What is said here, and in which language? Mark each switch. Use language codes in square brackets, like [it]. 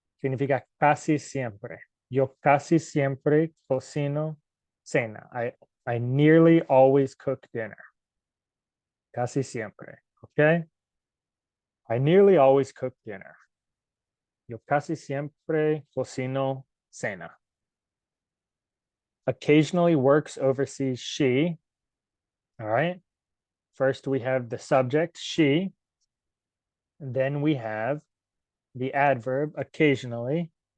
[es] Significa casi siempre. Yo casi siempre cocino cena. [en] I nearly always cook dinner. [es] Casi siempre. [en] Okay? I nearly always cook dinner. [es] Yo casi siempre cocino cena. [en] Occasionally works overseas she. All right. First, we have the subject, she. And then we have the adverb, occasionally.